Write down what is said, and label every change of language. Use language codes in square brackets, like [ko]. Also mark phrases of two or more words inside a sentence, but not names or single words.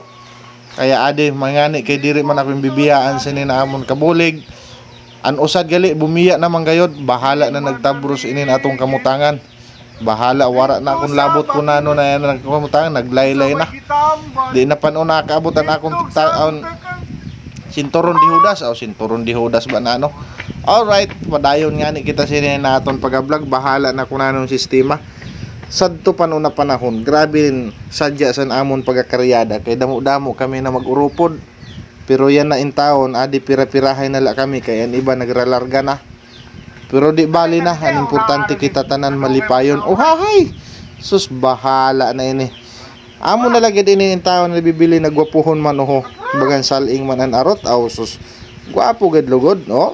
[msb] Kaya ade mangani kay diri man akong bibiyaan sa ninaamon kabulig. An usad gali bumiya naman gayod, bahala na nagtabros inin atong kamutangan. Bahala wara na akong labot kunano na yan nagkamutangan, naglaylay na. Di na panon nakaabot an akong taon sinturon di Judas o sinturon di Judas ba na ano. Alright, padayon nga ni kita sinin na aton pag-vlog, bahala na kunanong sistema. Sadto pa na panahon, grabe rin sadya sa amon pagkakaryada kay damo-damo kami na mag-urupod. Pero yan na in taon, adi pira-pirahay na la kami kay an iba nagralarga na. Pero di bali na, ang importante kita tanan malipayon. Oh hahay, sus bahala na ini. Amo na lagi din in taon na bibili nagwapuhon man oho. Bagan saling man an arot, aw sus gwapo gad lugod, no?